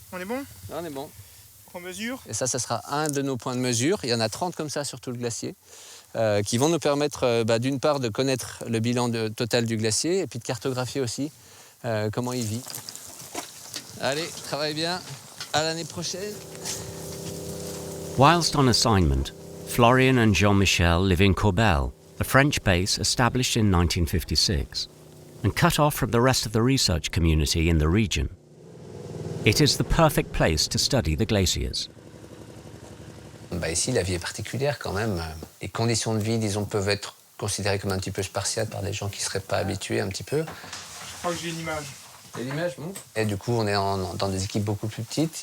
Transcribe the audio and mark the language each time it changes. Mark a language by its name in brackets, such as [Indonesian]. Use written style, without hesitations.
[French] On est bon? Là, on est bon. qu'on mesure. Et ça sera un de nos points de mesure. Il y en a 30 comme ça sur tout le glacier, qui vont nous permettre d'une part de connaître le bilan total du glacier et puis de cartographier aussi comment il vit. Allez, travaille bien. À l'année prochaine. [English] Whilst on assignment, Florian and Jean-Michel live in Corbel, a French base established in 1956, and cut off from the rest of the research community in the region. It is the perfect place to study the glaciers. [French] Ici, la vie est particulière quand même. Les conditions de vie, disons, peuvent être considérées comme un petit peu spartiates par des gens qui ne seraient pas habitués un petit peu. Je crois que j'ai une image. C'est l'image, bon. Et du coup, on est dans des équipes beaucoup plus petites.